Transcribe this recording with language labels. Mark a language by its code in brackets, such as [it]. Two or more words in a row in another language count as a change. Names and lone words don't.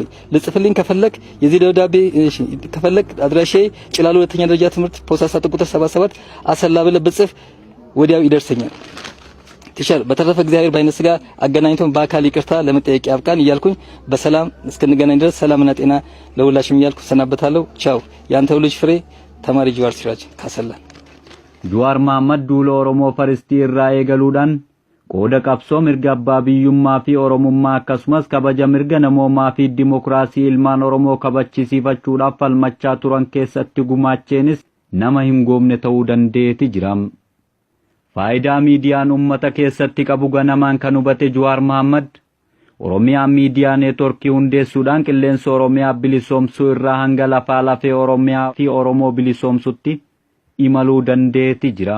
[am] ልጽፍልኝ ከፈለክ የዚህ ደብዳቤ ከፈለክ አድራሻዬ ጭላሎ ሁለተኛ ደረጃ ትምህርት ፖስታ ሳጥን ቁጥር 77 አሰላ ብለህ ብጽፍ ወዲያው ይደርሰኛል። ቲቸር በተረፈ እግዚአብሔር ባይነ ስጋ አገናኝቶን በአካል ይቅርታ ለመጠየቅ ያብቃን እያልኩኝ በሰላም እስክንገናኝ ድረስ ሰላምና ጤና ለሁላችሁም እያልኩ ሰናበታለሁ። ቻው። ያንተው ልጅ ፍሬ ተማሪ ጀዋር ሲራጅ ካሰላ። [om] ጀዋር መሐመድ ዱሎ ኦሮሞ ፈርስቲ irraa eegaluudhaan qooda qabsoo mirga abbaa biyyummaa fi oromummaa akkasumas kabaja mirga namoomaa fi dimokiraasii ilmaan oromoo kabachiisiifachuudhaaf falmachaa turan keessatti gumaacheenis nama hin goomne ta'uu dandeeti jira. Faayidaa miidiyaan uummata keessatti qabu ganamaan kan hubate Jawaar Mohammad Oromiyaa miidiyaa neetworkii hundeessuudhaan qilleensa Oromiyaa bilisoomsuu irraa hanga lafaa lafee Oromiyaa fi Oromoo bilisoomsutti imaluu dandeetti jira.